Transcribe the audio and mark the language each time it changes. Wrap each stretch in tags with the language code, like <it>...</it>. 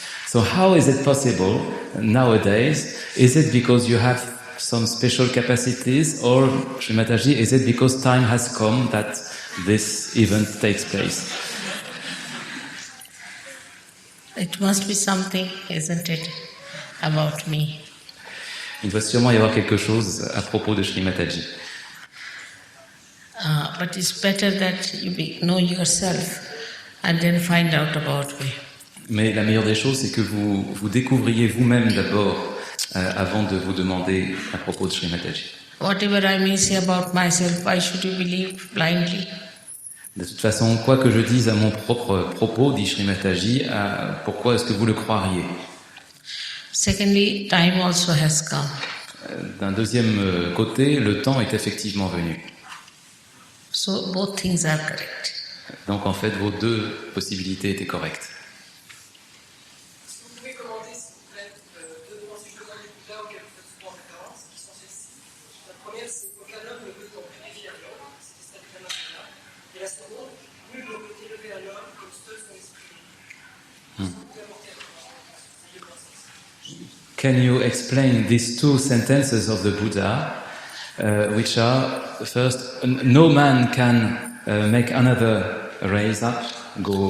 <en>So how is it possible nowadays? Is it because you have some special capacities, or Sri Mataji, is it because time has come that this event takes place? It must be something, isn't it, about me.</en> <fr>Il doit sûrement y avoir quelque chose à propos de Sri Mataji.</fr> <en>But it's better that you know yourself and then find out about me.</en> <fr>Mais la meilleure des choses, c'est que vous découvriez vous-même d'abord avant de vous demander à propos de Sri Mataji.</fr> <en>Whatever I may say about myself, why should you believe blindly?</en> <fr>De toute façon, quoi que je dise à mon propre propos, dit Sri Mataji, pourquoi est-ce que vous le croiriez?</fr> <en>Secondly, time also has come.</en> <fr>D'un deuxième côté, le temps est effectivement venu.</fr> <en>So both things are correct.</en> <fr>Donc en fait, vos deux possibilités étaient correctes. Est-ce que vous pouvez commenter, s'il vous plaît, deux pensées communes du Bouddha auxquelles vous faites souvent référence, qui sont celles-ci. La première, c'est qu'aucun homme ne peut en purifier un homme, c'est ça le Bouddha. Et la seconde, nul ne peut élever un homme comme seul son esprit. Est-ce que vous pouvez apporter un commentaire sur ces deux pensées?</fr> <en>Can you explain these two sentences of the Buddha, which are, first, no man can make another raise up, go...</en>